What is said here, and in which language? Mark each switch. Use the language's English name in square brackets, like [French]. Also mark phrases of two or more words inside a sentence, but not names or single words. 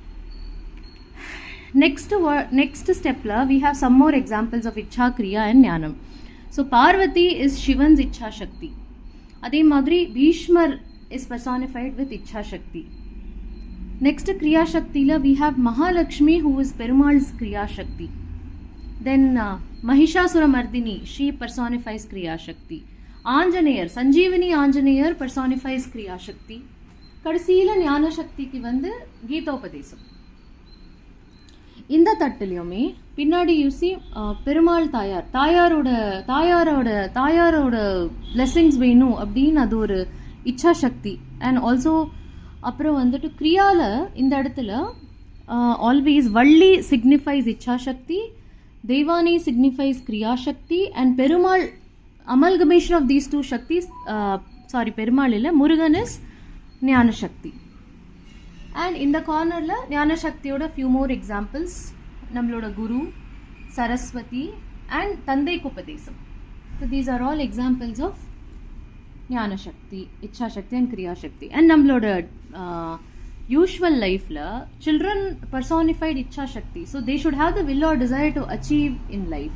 [English] Next step la we have some more examples of Icha, Kriya and Jnanam. So Parvati is Shivan's Icha Shakti. [Tamil] அதே மாதிரி [English] Bhishmar is personified with Icha Shakti. Next Kriya Shakti la we have Mahalakshmi, who is Perumal's Kriya Shakti. Then Mahishasura Mardini, she personifies Kriya Shakti. Anjaneyar, Sanjeevani Anjaneyar personifies Kriya Shakti. [Tamil] கடைசில ஞான சக்தி கி வந்து கீதோபதேசம். இந்த தட்டுலையுமே பின்னாடி யூசி பெருமாள் தாயாரோட பிளெஸிங்ஸ் வேணும் அப்படின்னு அது ஒரு இச்சா சக்தி. [English] and also [Tamil] அப்புறம் வந்துட்டு கிரியால இந்த இடத்துல [English] always Valli signifies Icha Shakti, Deivanai signifies Kriya Shakti, and Perumal amalgamation of these two Shaktis, Perumal இல்லை, Murugan is Jnana Shakti. And in the corner la Jnana Shakti oda few more examples, nammaloda Guru, Saraswati and Tandai Upadesam. So these are all examples of Jnana Shakti, Icha Shakti and Kriya Shakti. And nammaloda usual life la children personified Icha Shakti, so they should have the will or desire to achieve in life.